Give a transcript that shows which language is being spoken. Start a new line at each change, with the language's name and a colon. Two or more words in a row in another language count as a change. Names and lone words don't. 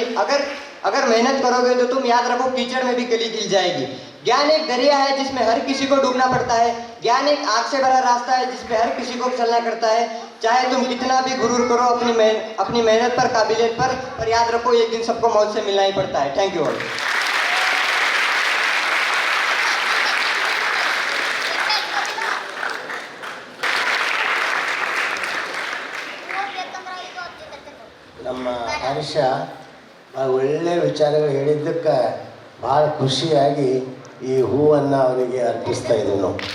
Hindi: अगर मेहनत करोगे तो तुम याद रखो कीचड़ में भी कली खिल जाएगी। ज्ञान एक दरिया है जिसमें हर किसी को डूबना पड़ता है। ज्ञान एक आग से भरा रास्ता है जिसपे हर किसी को चलना करता है। चाहे तुम कितना भी गुरूर करो अपनी मेहनत पर, काबिलियत पर याद रखो एक दिन सबको मौत से मिलना ही पड़ता है।
English: Thank you all.
Kannada: ನಮ್ಮ ಹರ್ಷ ಒಳ್ಳೆ ವಿಚಾರಗಳು ಹೇಳಿದ್ದಕ್ಕೆ ಭಾಳ ಖುಷಿಯಾಗಿ ಈ ಹೂವನ್ನು ಅವನಿಗೆ ಅರ್ಪಿಸ್ತಾ ಇದ್ದನು.